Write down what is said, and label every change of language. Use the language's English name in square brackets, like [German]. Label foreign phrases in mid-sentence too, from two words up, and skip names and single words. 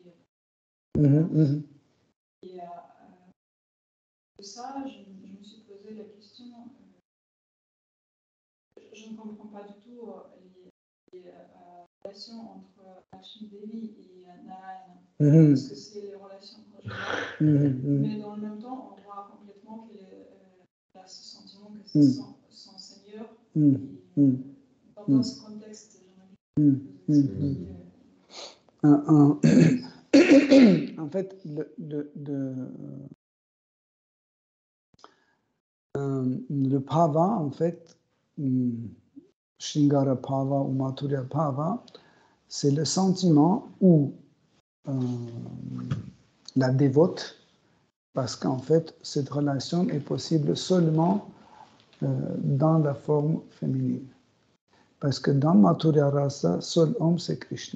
[French] Et de ça, je me suis posé la question, je ne comprends pas du tout les relations entre Lakshmi Devi et Narayana, parce que c'est les relations conjugales, mais dans le même temps, on voit complètement qu'elle a ce sentiment que c'est son Seigneur. Dans ce contexte, en fait, le bhava, en fait, [Sanskrit] Shringara bhava ou Mathurya bhava, [French] c'est le sentiment où la dévote, parce qu'en fait, cette relation est possible seulement dans la forme féminine. Parce que dans [Sanskrit] Mathurya Rasa, [French] seul homme, c'est Krishna.